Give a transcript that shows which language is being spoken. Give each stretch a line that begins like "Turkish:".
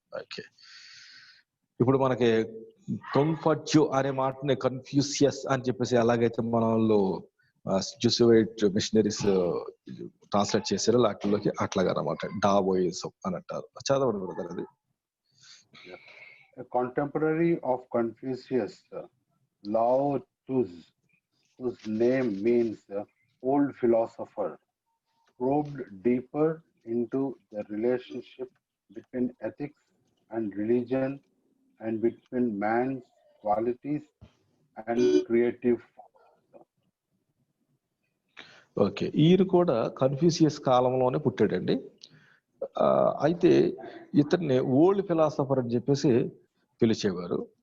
Telugu: Okay, ఇప్పుడు మనకి కంఫర్ట్యూ అనే మాటని కన్ఫ్యూషియస్ అని చెప్పేసి ఎలాగైతే మన వాళ్ళు జూసువైట్ మిషనరీస్ ట్రాన్స్లేట్ చేశారో వాటిలోకి అట్లాగా అన్నమాట డావోయిజం అని అంటారు. చదవండి బ్రదర్ అది.
English: A contemporary of Confucius, Lao Tzu, whose name means old philosopher, probed deeper into the relationship between ethics and religion and between man's qualities and creative force.
Telugu: Okay, ఈయన కూడా కన్ఫ్యూషియస్ కాలంలోనే పుట్టాడండి. అయితే ఇతన్ని ఓల్డ్ ఫిలాసఫర్ అని చెప్పేసి పిలిచేవారు.